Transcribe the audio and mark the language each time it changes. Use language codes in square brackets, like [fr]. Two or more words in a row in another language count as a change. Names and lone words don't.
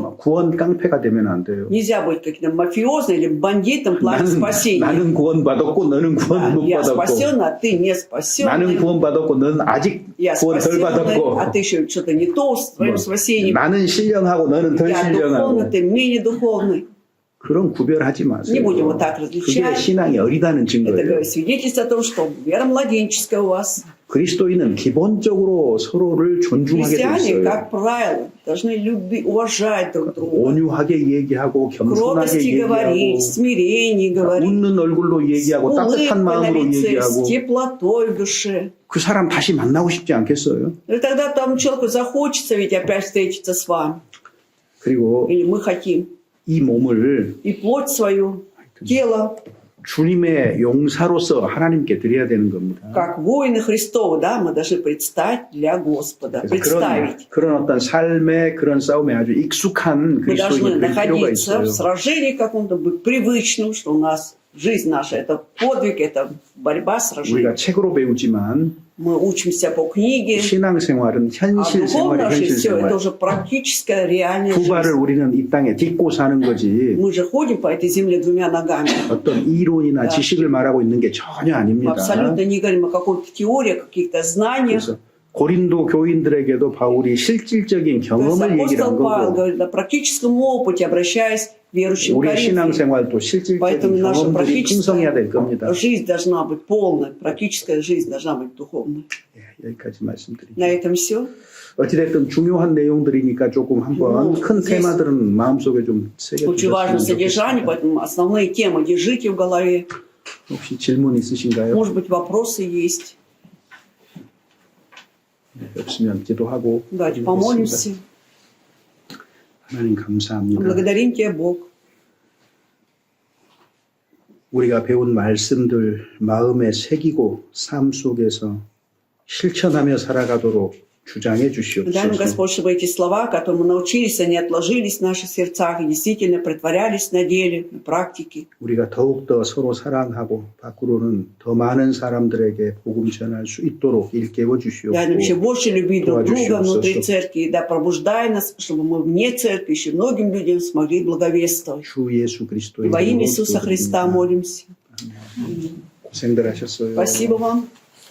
[ko] 구원 깡패가 되면 안 돼요. [ru] Нельзя быть каким-то мафиозным или бандитом в плане спасения. [ko] 나는 구원 받았고 너는 [ru] Да, [ko] 구원 못 [ru] я [ko] 받았고 [ru] спасен, а ты не спасен. [ko] 나는 구원 받았고 너는 아직 [ru] Я [ko] 구원 덜 [ru] спасенный, [ko] 받았고 [ru] а ты еще что-то не то с твоим спасением. [ko] 나는 신령하고 너는 덜 [ru] Я духовный, [ko] 신령하고 [ru] ты менее духовный. [ko] 그런 구별하지 마세요. [ru] Не будем вот так [ko] 그게 [ru] различать. [ko] 신앙이 어리다는 [ru] Это [ko] 증거예요. [ru] говорит свидетельство о том, что вера младенческая у вас. [ko] 그리스도인은 기본적으로 서로를 존중하게 돼 [ru] Христиане, [ko] 있어요. [ru] как правило, должны любить, уважать друг друга. [ko] 온유하게 얘기하고 겸손하게 [ru] Кротости [ko] 얘기하고 [ru] говорить, смирении говорить. [ko] 웃는 얼굴로 얘기하고 [ru] Улыбкой [ko] 따뜻한 [ru] на [ko] 마음으로 [ru] лице, с [ko] 얘기하고 [ru] теплотой в душе. [ko] 그 사람 다시 만나고 싶지 않겠어요? [ru] И тогда тому человеку захочется ведь опять встретиться с вами. [ko] 그리고 [ru] Или мы хотим. [ko] 이 몸을 [ru] И плоть свою, тело, [ko] 주님의 용사로서 하나님께 드려야 되는 겁니다. [ru] как воины Христовы, да, мы должны предстать для Господа. [ko] 그래서 [ru] Представить. [ko] 그런 어떤 삶의 그런 싸움에 아주 익숙한 [ru] Мы должны [ko] 그리스도인이 될 필요가 [ru] находиться [ko] 있어요. [ru] в сражении каком-то, быть привычным, что у нас жизнь наша – это подвиг, это борьба, сражение. [ko] 우리가 책으로 배우지만 [ru] Мы учимся по книге, [ko] 신앙생활은 [ru] а [ko] 현실 [ru] духовно [ko] 생활이 [ru] же [ko] 현실 [ru] все, это [ko] 생활. [ru] уже практическая реальная [ko] 두 발을 [ru] жизнь. [ko] 우리는 이 땅에 딛고 사는 거지 [ru] Мы же ходим по этой земле двумя ногами. [ko] 어떤 이론이나 [ru] Да. [ko] 지식을 말하고 있는 게 전혀 [ru] Мы [ko] 아닙니다. [ru] абсолютно не говорим о какой-то теории, о каких-то знаниях. [ko] 그래서 고린도 교인들에게도 바울이 실질적인 [ru] То есть [ko] 경험을 얘기를 한 [ru] апостол Павел [ko] 거고 [ru] говорит о практическом опыте, обращаясь к верующим [ko] 우리 [ru] Коринфянам. [ko] 신앙생활도 실질적인 [ru] Поэтому наша [ko] 경험들이 풍성해야 될 겁니다. [ru] практическая жизнь должна быть полной, практическая жизнь должна быть духовной. [ko] 예, 여기까지 말씀드립니다. [ru] На этом все. [ko] 어찌됐든 중요한 내용들이니까 조금 한번 [ru] Ну, [ko] 큰 [ru] здесь [ko] 테마들은 마음속에 좀 [ru] Очень важно [ko] 새겨두셨으면 [ru] содержание, [ko] 좋겠습니다. [ru] поэтому основные темы держите в голове. [ko] 혹시 질문 있으신가요? [ru] Может быть, вопросы есть. [ko] 네, 없으면 기도하고 [ru] Давайте [ko] 드리겠습니다. [ru] помолимся. [ko] 하나님 감사합니다. [ru] Благодарим Тебя, Бог. [ko] 우리가 배운 말씀들 마음에 새기고 삶 속에서 실천하며 살아가도록 주장해 [ru] Дай нам, [ko] 주시옵소서. [ru] Господь, чтобы эти слова, которые мы научились, они отложились в наших сердцах и действительно притворялись на деле, на практике. [ko] 우리가 더욱더 서로 사랑하고 밖으로는 더 많은 사람들에게 복음 전할 수 있도록 일깨워 [ru] Дай нам еще [ko] 주시옵고 [ru] больше любить друг друга Пробуждающего внутри Иисуса. церкви, и да пробуждай нас, чтобы мы вне церкви еще многим людям смогли благовествовать. [ko] 주 예수 그리스도의 [ru] И во имя [ko] 이름으로 [ru] Иисуса Христа [ko] 기도드립니다. [ru] молимся. [ko] 고생들 하셨어요. [ru] Спасибо вам.